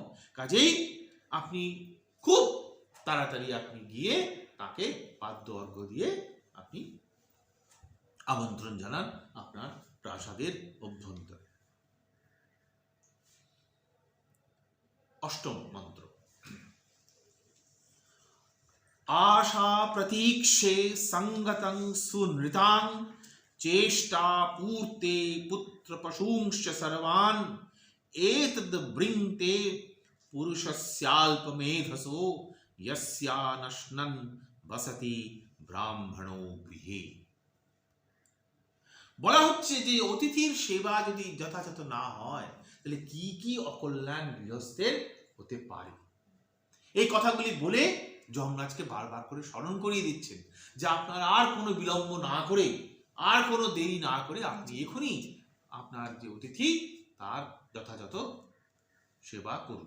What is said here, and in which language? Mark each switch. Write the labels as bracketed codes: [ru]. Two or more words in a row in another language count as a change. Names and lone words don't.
[bn] কাজেই আপনি খুব তাড়াতাড়ি আপনি গিয়ে তাকে পাদ্য অর্ঘ্য দিয়ে আপনি আমন্ত্রণ জানান আপনার প্রাসাদের অভ্যন্তরে। অষ্টম মন্ত্র। [sa] आशा प्रतीक्षे संगतं सुनृतां चेष्टा पूर्ते पुत्र पशूंश्च सर्वान् एतद् बृंते पुरुषस्याल्पमेधसो यस्यानश्नन् बसति ब्राह्मणो गृहे। [bn] বলা হচ্ছে যে অতিথির সেবা যদি যথাযথ না হয় তাহলে কি কি অকল্যাণ গৃহস্থের হতে পারে, এই কথাগুলি বলে যমরাজকে বারবার করে স্মরণ করিয়ে দিচ্ছেন যে আপনার আর কোনো বিলম্ব না করে, আর কোনো দেরি না করে আপনি এখনই আপনার যে অতিথি তার যথাযথ সেবা করুন।